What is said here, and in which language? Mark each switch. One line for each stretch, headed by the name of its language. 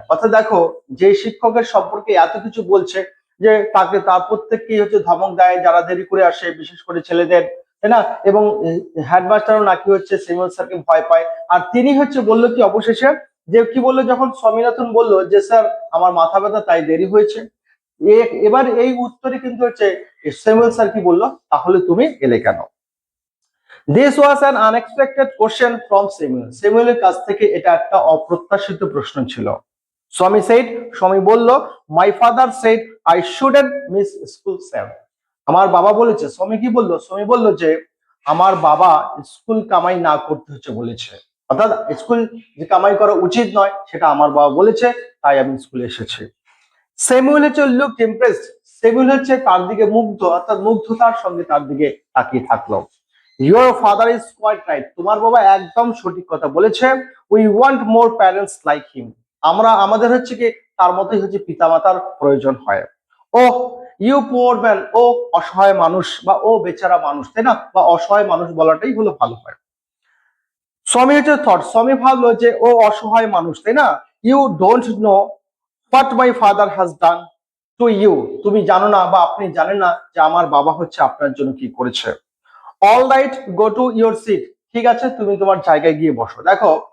Bangla: অর্থাৎ দেখো, যে শিক্ষকের সম্পর্কে এত কিছু বলছে, যে তার প্রত্যেককেই ধমক দেয় যারা দেরি করে আসে, বিশেষ করে ছেলেদের, তাই না? এবং হেডমাস্টারও নাকি স্যামুয়েল স্যারকে ভয় পায়। আর তিনি বললো কি অবশেষে, যে কি বললো, যখন স্বামীনাথন বললো যে স্যার আমার মাথা ব্যথা তাই দেরি হয়েছে, এবার এই উত্তরে কিন্তু স্যামুয়েল স্যার কি বললো? তাহলে তুমি এলে কেন?
English: This was an unexpected question from Samuel.
Bangla: স্যামুয়েলের কাছ থেকে এটা একটা অপ্রত্যাশিত প্রশ্ন ছিল।
English: স্বামী said,
Bangla: স্বামী বলল,
English: my father said I shouldn't miss school, sir.
Bangla: আমার বাবা বলেছে। স্বামী কি বললো? স্বামী বলল যে আমার বাবা স্কুল কামাই না করতে বলেছে, অর্থাৎ স্কুল যে কামাই করা উচিত নয় সেটা আমার বাবা বলেছে, তাই আমি স্কুলে এসেছি।
English: Samuel looked impressed.
Bangla: স্যামুয়েল তার দিকে মুগ্ধ, অর্থাৎ মুগ্ধতার সঙ্গে তার দিকে তাকিয়ে থাকলো।
English: Your father is quite right.
Bangla: তোমার বাবা একদম সঠিক কথা বলেছে।
English: We want more parents like him.
Bangla: আমাদের কি তার মতোই পিতামাতার প্রয়োজন হয়।
English: O you poor man,
Bangla: ও অসহায় মানুষ বা ও বেচারা মানুষ, তাই না? বা অসহায় মানুষ বলাটাই হলো ভালো হয়। স্বামী থট, স্বামী ভাবলো যে ও অসহায় মানুষ, তাই না?
English: you don't know what my father has done to you,
Bangla: তুমি জানো না বা আপনি জানেন না যে আমার বাবা আপনার জন্য কি করেছে।
English: all right, go to your seat,
Bangla: ঠিক আছে তুমি তোমার জায়গায় গিয়ে বসো। দেখো,